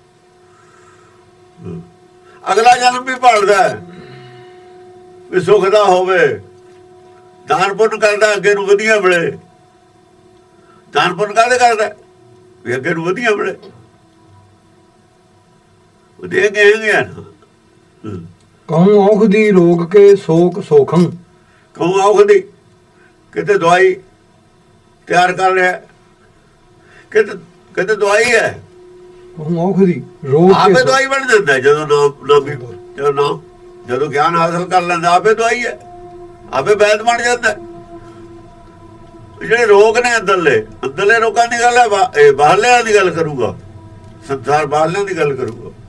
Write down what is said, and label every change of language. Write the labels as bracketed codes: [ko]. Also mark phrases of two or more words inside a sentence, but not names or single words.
[pa] ਅਗਲਾ ਜਨਮ ਵੀ ਭਾਲਦਾ ਵੀ ਸੁੱਖ ਦਾ ਹੋਵੇ, ਦਾਨ ਪੁੰਨ ਕਰਦਾ ਅੱਗੇ ਨੂੰ ਵਧੀਆ ਮਿਲੇ। ਦਾਨ ਪੁੰਨ ਕਾਹਦੇ ਕਰਦਾ ਵੀ ਅੱਗੇ ਨੂੰ ਵਧੀਆ ਮਿਲੇ, ਉਹ ਦੇ ਗਏ ਨਾ। [bra] कहूँ औख दी रोग के शोक सोखं, ਕਹੂੰ ਔਖ ਦੀ [pa] ਕਿਤੇ ਦਵਾਈ ਤਿਆਰ ਕਰ ਰਿਹਾ, ਕਿਤੇ ਦਵਾਈ ਹੈ, [bra] कहूँ औख दी रोग के [pa] ਆਪੇ ਦਵਾਈ ਬਣ ਜਾਂਦਾ ਜਦੋਂ ਗਿਆਨ ਹਾਸਲ ਕਰ ਲੈਂਦਾ, ਆਪੇ ਦਵਾਈ ਹੈ, ਆਪੇ ਵੈਦ ਬਣ ਜਾਂਦਾ। ਜਿਹੜੇ ਰੋਗ ਨੇ ਅੰਦਰਲੇ ਰੋਗਾਂ ਦੀ ਗੱਲ ਹੈ, ਇਹ ਬਾਹਰਲਿਆਂ ਦੀ ਗੱਲ ਕਰੂਗਾ, ਸੰਸਾਰ ਬਾਹਰਲਿਆਂ ਦੀ ਗੱਲ ਕਰੂਗਾ।